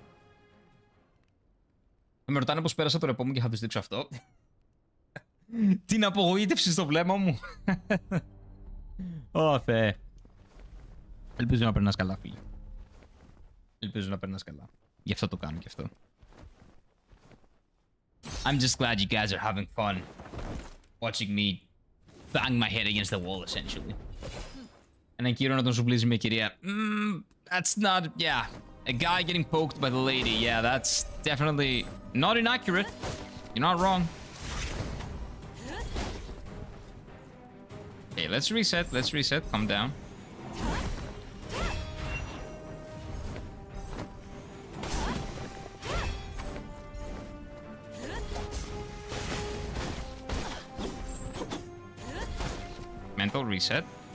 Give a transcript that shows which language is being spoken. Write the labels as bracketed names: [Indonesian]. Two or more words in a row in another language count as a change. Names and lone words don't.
[Greek] Με ρωτάνε πώς πέρασα το ρεπό μου και θα τους δείξω αυτό. Την απογοήτευση στο βλέμμα μου. Ω, Θεέ. Ελπίζω να περνάς καλά, φίλε. Ελπίζω να περνάς καλά. Γι' αυτό το κάνω και αυτό. [English] I'm just glad you guys are having fun watching me bang my head against the wall, essentially. [Greek] Έναν κύριο να τον σουβλίζει με κυρία. [English] That's not... Yeah. A guy getting poked by the lady. Yeah, that's definitely not inaccurate. You're not wrong. Okay, let's reset. Let's reset. Calm down. Mental reset.